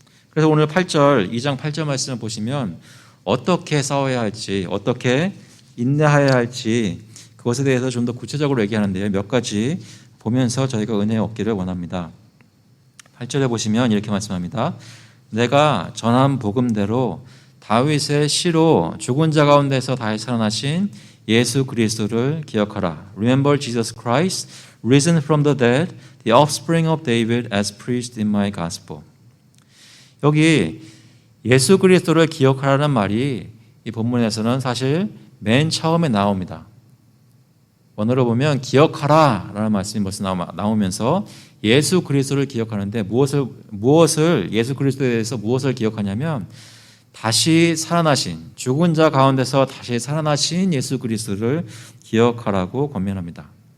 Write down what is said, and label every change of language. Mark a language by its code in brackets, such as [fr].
[ko] 그래서 오늘 2장 8절 말씀을 보시면 어떻게 싸워야 할지, 어떻게 인내해야 할지 그것에 대해서 좀 더 구체적으로 얘기하는데요. 몇 가지 보면서 저희가 은혜 얻기를 원합니다. 8절에 보시면 이렇게 말씀합니다. 내가 전한 복음대로 다윗의 시로 죽은 자 가운데서 다시 살아나신 예수 그리스도를 기억하라. [en] Remember Jesus Christ, risen from the dead, the offspring of David as preached in my gospel. [ko] 여기 예수 그리스도를 기억하라는 말이 이 본문에서는 사실 맨 처음에 나옵니다. 원어로 보면 기억하라 라는 말씀이 벌써 나오면서 예수 그리스도를 기억하는데 무엇을 예수 그리스도에 대해서 무엇을 기억하냐면 다시 살아나신, 죽은 자 가운데서 다시 살아나신 예수 그리스도를 기억하라고 권면합니다.